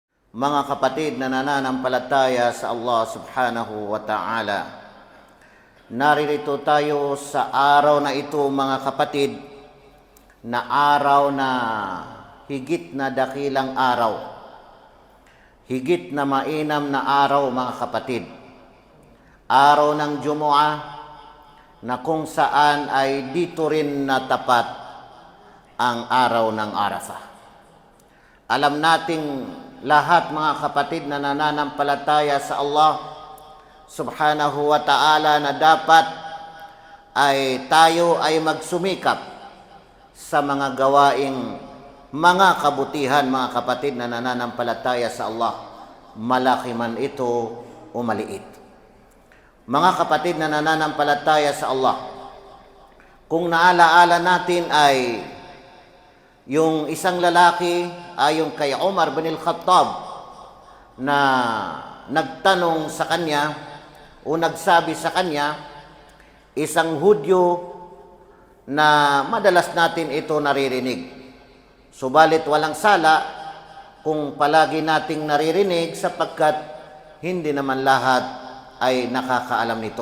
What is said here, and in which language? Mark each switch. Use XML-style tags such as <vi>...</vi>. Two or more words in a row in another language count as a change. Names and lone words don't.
<tl>Mga kapatid na nananampalataya sa Allah</tl> <ar>سبحانه وتعالى,</ar> <tl>naririto tayo sa araw na ito mga kapatid, na araw na higit na dakilang araw, higit na mainam na araw mga kapatid, araw ng Jumu'ah, na kung saan ay dito rin natapat ang araw ng Arafah. Alam nating lahat mga kapatid na nananampalataya sa Allah</tl> <ar>سبحانه وتعالى</ar> <tl>na dapat ay tayo ay magsumikap sa mga gawaing mga kabutihan mga kapatid na nananampalataya sa Allah, malaki man ito o maliit. Mga kapatid na nananampalataya sa Allah, kung naalaala natin ay yung isang lalaki ayon kay Umar bin al-Khattab na nagtanong sa kanya o nagsabi sa kanya, isang Hudyo na madalas natin ito naririnig. Subalit walang sala kung palagi nating naririnig sapagkat hindi naman lahat ay nakakaalam nito.</tl>